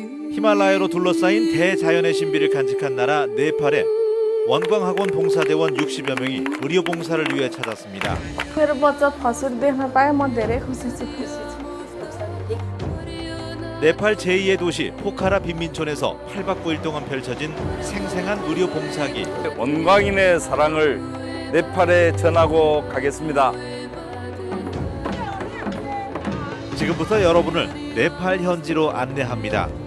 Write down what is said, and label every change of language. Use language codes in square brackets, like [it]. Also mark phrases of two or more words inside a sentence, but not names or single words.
[ko] 히말라야로 둘러싸인 대자연의 신비를 간직한 나라 네팔에 원광학원 봉사대원 60여 명이 의료 봉사를 위해 찾았습니다. [ne] मेरो बच्चा फसुर देख्न पाएँ म धेरै खुसी छु [ko] 네팔 제2의 도시 포카라 빈민촌에서 8박 9일 동안 펼쳐진 생생한 의료 봉사기. 원광인의 사랑을 네팔에 전하고 가겠습니다. 지금부터 여러분을 네팔 현지로 안내합니다.